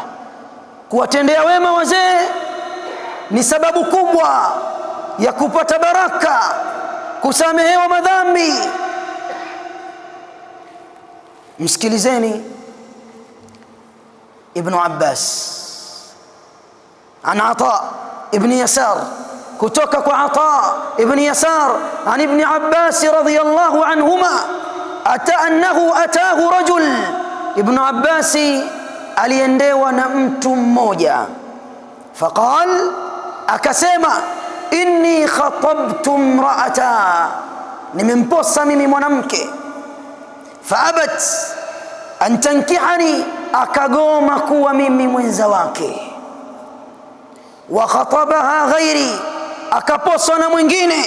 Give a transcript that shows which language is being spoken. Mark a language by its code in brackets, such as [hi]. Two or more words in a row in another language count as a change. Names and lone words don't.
[sw] Kuwatendea wema wazee ni sababu kubwa ya kupata baraka, kusamehewa madhambi. Msikilizeni Ibn Abbas an Ata ibn Yasar, kutoka kwa Ata ibn Yasar [ar] عن ابن عباس رضي الله عنهما أنه أتاه رجل. [sw] Ibn Abbas aliendewa na mtu mmoja, faqal, akasema, [ar] إني خطبت امرأة, [sw] nimemposa mimi mwanamke, [ar] فأبت أن تنكحني, [sw] akagoma kuwa mimi mwenza wake, [ar] وخطبها غيري, [sw] akaposwa na mwingine.